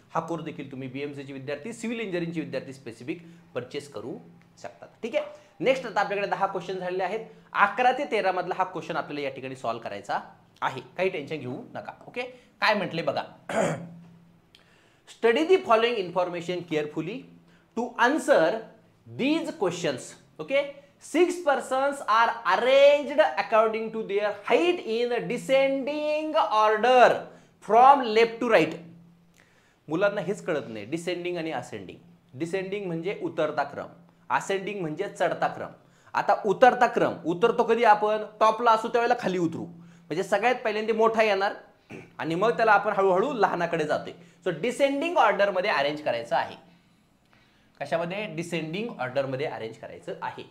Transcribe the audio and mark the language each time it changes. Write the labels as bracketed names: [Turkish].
[Marathi] हा कोर्स देखील तुम्ही BMCचे विद्यार्थी, सिव्हिल इंजिनिअरिंगचे विद्यार्थी स्पेसिफिक परचेस करू शकतात. ठीक आहे. नेक्स्ट आता आपल्याकडे 10 क्वेश्चन झालेले आहेत. 11 ते 13 मधला हा क्वेश्चन आपल्याला या ठिकाणी सॉल्व्ह करायचा आहे. काही टेन्शन घेऊ नका. ओके काय म्हटले बघा [English] Study the following information carefully to answer these questions. Okay, 6 persons are arranged according to their height in descending order from left to right. [Marathi] मुलांना हेच कळत नाही डिसेंडिंग आणि असेंडिंग. डिसेंडिंग म्हणजे उतरता क्रम, असेंडिंग म्हणजे चढता क्रम. आता उतरता क्रम उतरतो कधी आपण टॉपला असू त्यावेळेला खाली उतरू म्हणजे सगळ्यात पहिल्यांदा मोठा येणार आणि मग त्याला आपण हळूहळू लहानाकडे जातोय. सो डिसेंडिंग ऑर्डर मध्ये अरेंज करायचं आहे. कशामध्ये डिसेंडिंग ऑर्डर मध्ये अरेंज करायचं आहे.